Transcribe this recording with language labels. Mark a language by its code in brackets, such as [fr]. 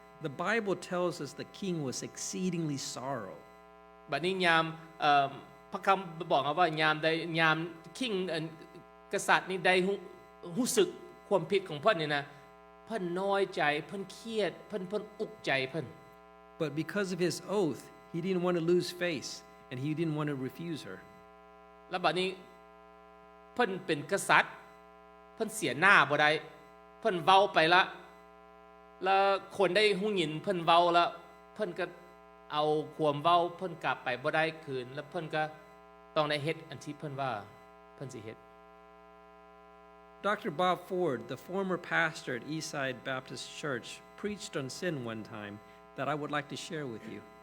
[en] The Bible tells us the king was exceedingly sorrow. [tts] บัดนี้ยามพระคำบอกว่ายามคิงกษัตริย์นี่ได้รู้สึกความผิดของเพิ่นนี่นะเพิ่นน้อยใจเพิ่นเครียดเพิ่นอุกใจเพิ่น [en] But because of his oath, he didn't want to lose face and he didn't want to refuse her. [tts] แล้วบัดนี้เพิ่นเป็นกษัตริย์เพิ่นเสียหน้าบ่ได้เพิ่นเว้าไปละแล้วคนได้ฮู้ยินเพิ่นเว้าแล้วเพิ่นก็เอาความเว้าเพิ่นกลับไปบ่ได้คืนแล้วเพิ่นก็ต้องได้เฮ็ดอันที่เพิ่นว่าเพิ่นสิเฮ็ด [en] Dr. Bob Ford, the former pastor at Eastside Baptist Church, preached on sin one time that I would like to share with you.